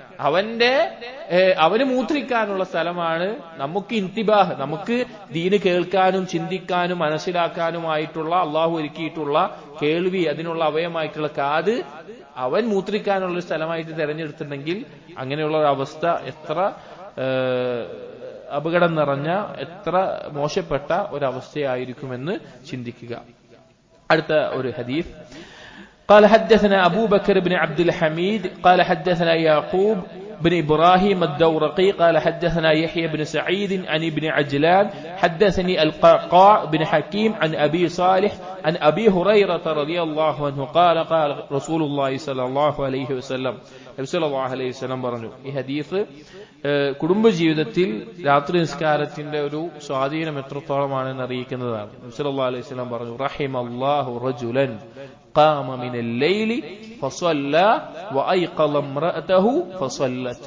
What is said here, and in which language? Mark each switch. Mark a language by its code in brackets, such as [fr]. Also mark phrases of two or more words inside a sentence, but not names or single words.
[ml] അവന് മൂത്രിക്കാനുള്ള സ്ഥലമാണ് നമുക്ക് ഇന്തിബാഹ്, നമുക്ക് ദീന് കേൾക്കാനും ചിന്തിക്കാനും മനസ്സിലാക്കാനുമായിട്ടുള്ള അള്ളാഹു ഒരുക്കിയിട്ടുള്ള കേൾവി, അതിനുള്ള അവയമായിട്ടുള്ള കാത് അവൻ മൂത്രിക്കാനുള്ള ഒരു സ്ഥലമായിട്ട് തെരഞ്ഞെടുത്തിട്ടുണ്ടെങ്കിൽ അങ്ങനെയുള്ള ഒരു അവസ്ഥ എത്ര അപകടം നിറഞ്ഞ, എത്ര മോശപ്പെട്ട ഒരവസ്ഥയായിരിക്കുമെന്ന് ചിന്തിക്കുക. അടുത്ത ഒരു ഹദീസ്. [ar] قال حدثنا أبو بكر بن عبد الحميد قال حدثنا يعقوب بن إبراهيم الدورقي قال حدثنا يحيى بن سعيد عن ابن عجلان حدثني القعقاع بن حكيم عن أبي صالح عن أبي هريرة رضي الله عنه قال قال رسول الله صلى الله عليه وسلم صلى الله عليه وسلم പറഞ്ഞു. [ml] ഈ ഹദീസ് കുടുംബജീവിതത്തിൽ രാത്രി നിസ്കാരത്തിന്റെ ഒരു സ്വാധീനം എത്രത്തോളമാണെന്ന് അറിയിക്കുന്നതാണ്. [ar] صلى الله عليه وسلم [ml] പറഞ്ഞു, [ar] رحم الله رجلا قام من الليل فصلى وأيقظ امرأته فصلت.